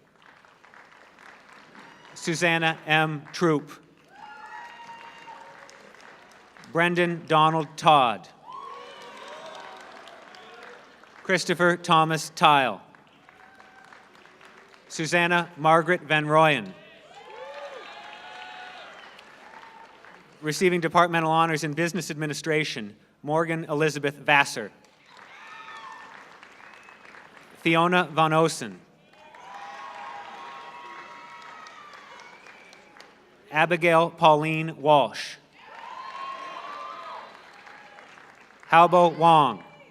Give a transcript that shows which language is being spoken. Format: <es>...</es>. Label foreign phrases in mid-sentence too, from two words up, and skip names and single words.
<en>Susanna M. Troop. Brendan Donald Todd. Christopher Thomas Tile. Susanna Margaret Van Royen. Receiving departmental honors in business administration, Morgan Elizabeth Vassar. Fiona Van Osen. Abigail Pauline Walsh. Halbo Wong.</en>